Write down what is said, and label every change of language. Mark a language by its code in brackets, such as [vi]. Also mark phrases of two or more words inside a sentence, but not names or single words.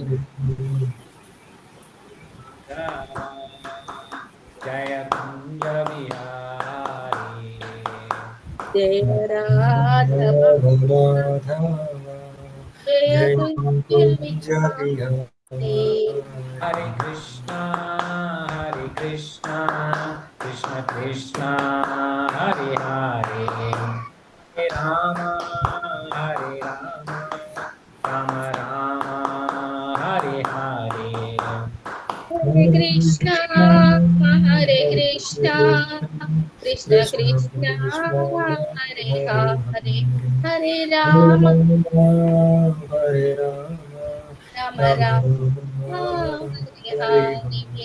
[hi] జయ కుంజ బిహారీ జయ రాధ జయ కుంజ బిహారీ [sa] హరే కృష్ణ కృష్ణ కృష్ణ హరే హరే హరే రామ రామ రామ హరే హరే హరే కృష్ణ కృష్ణ కృష్ణ హరే హరే హరే రామ రామ రామ హరే హరే